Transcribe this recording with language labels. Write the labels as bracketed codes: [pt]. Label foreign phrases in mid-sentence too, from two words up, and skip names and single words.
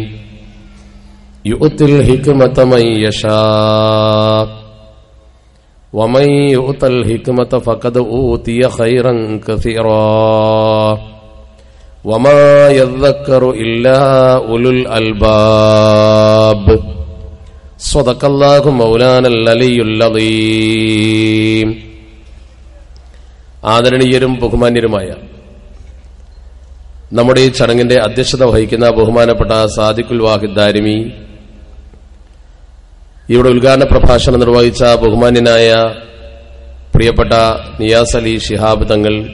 [ar] يؤتي الحكمة من يشاء ومن يؤت الحكمة فقد أوتي خيرا كثيرا وما يذكر إلا أولو الألباب. صدق الله مولانا العلي العظيم. [ml] ആദരണീയരും ബഹുമാന്യരുമായ നമ്മുടെ ഈ ചടങ്ങിന്റെ അധ്യക്ഷത വഹിക്കുന്ന ബഹുമാനപ്പെട്ട സാദിഖുൽ വാഹിദ് ദാരിമി, ഇവിടെ ഉദ്ഘാടന പ്രഭാഷണം നിർവഹിച്ച ബഹുമാന്യനായ പ്രിയപ്പെട്ട നിയാസ് അലി ശിഹാബ് തങ്ങൾ,